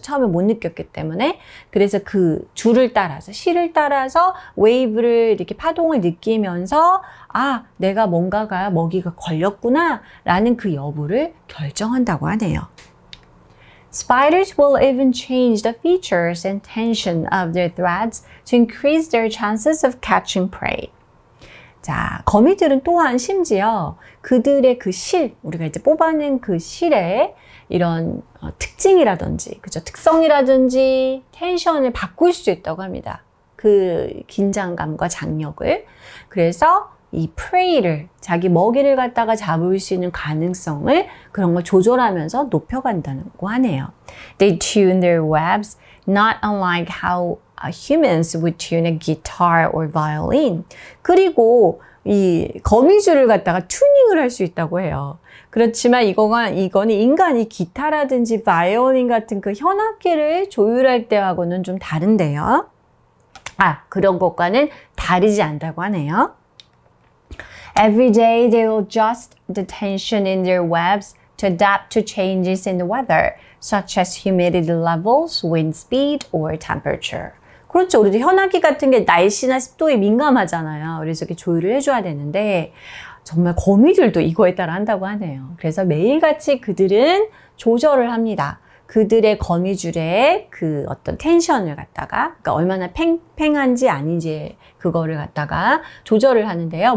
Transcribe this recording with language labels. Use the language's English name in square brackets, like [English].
[Korean] 처음에 못 느꼈기 때문에. 그래서 그 줄을 따라서, 실을 따라서 웨이브를 이렇게 파동을 느끼면서 아, 내가 먹이가 걸렸구나 라는 그 여부를 결정한다고 하네요. [English] Spiders will even change the features and tension of their threads to increase their chances of catching prey. [Korean] 자, 거미들은 또한 심지어 그들의 그 실, 우리가 이제 뽑아낸 그 실의 이런 특징이라든지, 그죠? 특성이라든지 텐션을 바꿀 수 있다고 합니다. 그 긴장감과 장력을. 그래서 이 prey를, 자기 먹이를 갖다가 잡을 수 있는 가능성을 그런 걸 조절하면서 높여간다고 하네요. [English] They tune their webs not unlike how humans would tune a guitar or violin. [Korean] 그리고 이 거미줄을 갖다가 튜닝을 할 수 있다고 해요. 그렇지만 이거는 인간이 기타라든지 바이올린 같은 그 현악기를 조율할 때하고는 좀 다른데요. 그런 것과는 다르지 않다고 하네요. [English] Every day they will adjust the tension in their webs to adapt to changes in the weather, such as humidity levels, wind speed, or temperature. [Korean] 그렇죠. 우리도 현악기 같은 게 날씨나 습도에 민감하잖아요. 그래서 이렇게 조율을 해줘야 되는데 정말 거미들도 이거에 따라 한다고 하네요. 그래서 매일같이 그들은 조절을 합니다. 그들의 거미줄의 그 어떤 텐션을 갖다가 그러니까 얼마나 팽팽한지 아닌지 그거를 갖다가 조절을 하는데요.